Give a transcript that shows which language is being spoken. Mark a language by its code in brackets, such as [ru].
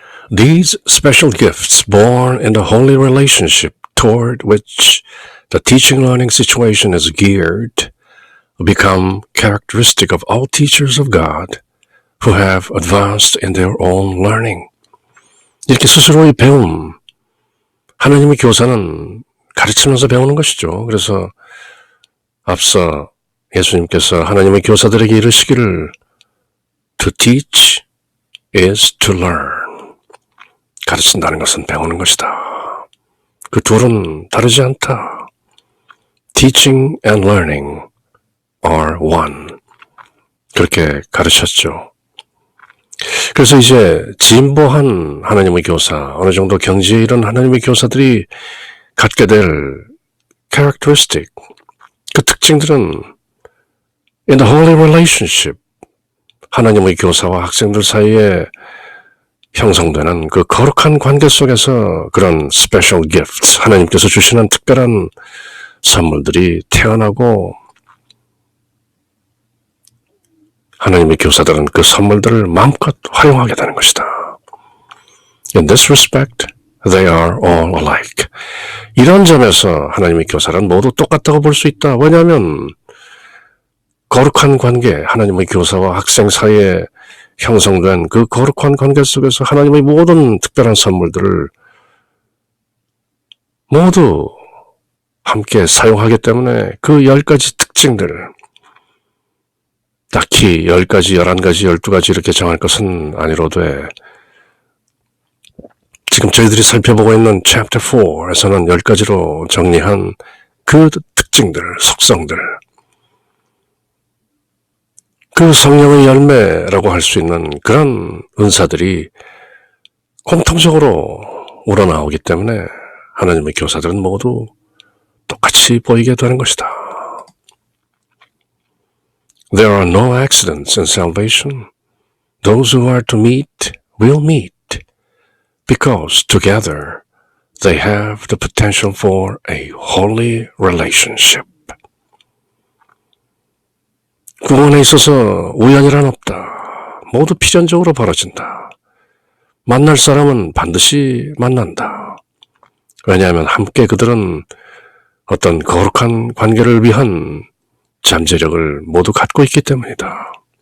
[en] These special gifts born in the holy relationship toward which the teaching-learning situation is geared become characteristic of all teachers of God who have advanced in their own learning. [ko] 이렇게 스스로의 배움, 하나님의 교사는 가르치면서 배우는 것이죠. 그래서 앞서 예수님께서 하나님의 교사들에게 이르시기를 To teach is to learn. 가르친다는 것은 배우는 것이다. 그 둘은 다르지 않다. [en] Teaching and learning are one. [ko] 그렇게 가르쳤죠. 그래서 이제 진보한 하나님의 교사, 어느 정도 경지에 이른 하나님의 교사들이 갖게 될 characteristic, 그 특징들은 in the holy relationship, 하나님의 교사와 학생들 사이에 형성되는 그 거룩한 관계 속에서 그런 special gifts, 하나님께서 주시는 특별한 선물들이 태어나고 하나님의 교사들은 그 선물들을 마음껏 활용하게 되는 것이다. [en] In this respect, they are all alike. [ko] 이런 점에서 하나님의 교사는 모두 똑같다고 볼 수 있다. 왜냐하면 거룩한 관계, 하나님의 교사와 학생 사이에 형성된 그 거룩한 관계 속에서 하나님의 모든 특별한 선물들을 모두 함께 사용하기 때문에 그 10가지 특징들, 딱히 10가지, 11가지, 12가지 이렇게 정할 것은 아니로되 지금 저희들이 살펴보고 있는 Chapter 4에서는 10가지로 정리한 그 특징들, 속성들, 그 성령의 열매라고 할 수 있는 그런 은사들이 공통적으로 우러나오기 때문에 하나님의 교사들은 모두 똑같이 보이게 되는 것이다. [en] There are no accidents in salvation. Those who are to meet will meet, because together they have the potential for a holy relationship. [ko] 구원에 있어서 우연이란 없다. 모두 필연적으로 벌어진다. 만날 사람은 반드시 만난다. 왜냐하면 함께 그들은 어떤 거룩한 관계를 위한 잠재력을 모두 갖고 있기 때문이다.